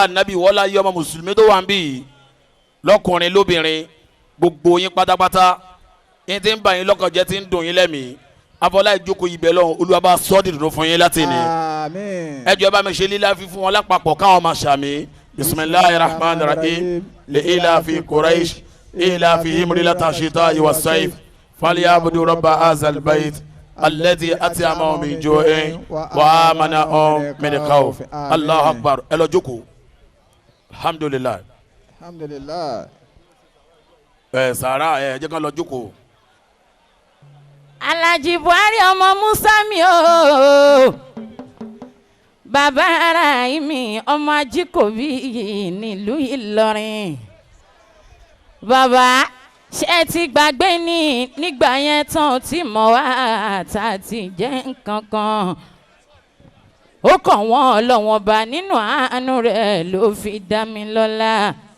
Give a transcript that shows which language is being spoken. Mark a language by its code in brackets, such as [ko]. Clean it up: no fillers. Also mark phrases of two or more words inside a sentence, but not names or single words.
[yo] ànábì wọlé ayé ọmọ mùsùlùmí tó wà ń bì yìí lọ́kùnrin lóbìnrin gbogbo yín pátápátá yín ti ń bà yín lọ́kàn jẹ́ ti ń dùn yín lẹ́mìí afọlá ìjókòó yìí bẹ̀ lọ́hùn Olúwa bá sọ́ọ́dì dùn fún yín láti ní ẹ jọ̀ọ́ bá mi ṣe lílá fífún wọn lápapọ̀ káwọn máa ṣàmì [ar] بسم الله الرحمن الرحيم لإيلاف قريش إيلافهم رحلة الشتاء والصيف فليعبدوا رب هذا البيت الذي أطعمهم من جوع وآمنهم من خوف الله أكبر [yo] ẹ lọ jókòó alhamdulilayi sàrà jẹ́ ká lọ jókòó. Alhaji Buhari ọmọ Musa mi o bàbá ara mi ọmọ Ajíkòbí nílùú Ìlọrin bàbá ṣé ti gbàgbé ní nígbà yẹn tán tí mọ̀ wá tá ti jẹ́ nǹkan kan ó kàn wọ́n lọ́wọ́n bá nínú àánú rẹ̀ ló fi dá mi lọ́lá.